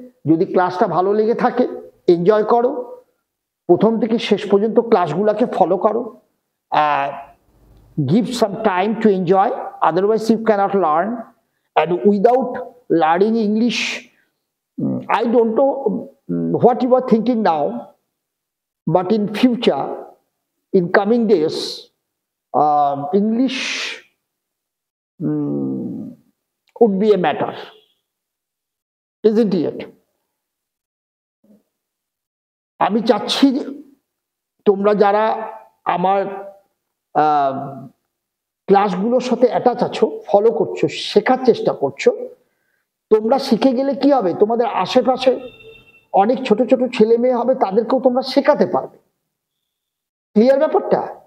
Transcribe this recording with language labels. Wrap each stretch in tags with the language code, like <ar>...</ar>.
<bn>যদি ক্লাসটা ভালো লেগে থাকে এনজয় করো, প্রথম থেকে শেষ পর্যন্ত ক্লাসগুলোকে ফলো করো,</bn> <en>give some time to enjoy, otherwise you cannot learn. And without learning English, I don't know what you are thinking now, but in future, in coming days, English would be a matter, isn't it?</en> <bn>আমি চাচ্ছি তোমরা যারা আমার ক্লাসগুলোর সাথে attach আছো, follow করছো, শেখার চেষ্টা করছো, তোমরা শিখে গেলে কি হবে, তোমাদের আশেপাশে অনেক ছোট ছোট ছেলে মেয়ে হবে, তাদেরকেও তোমরা শেখাতে পারবে। ক্লিয়ার ব্যাপারটা?</bn>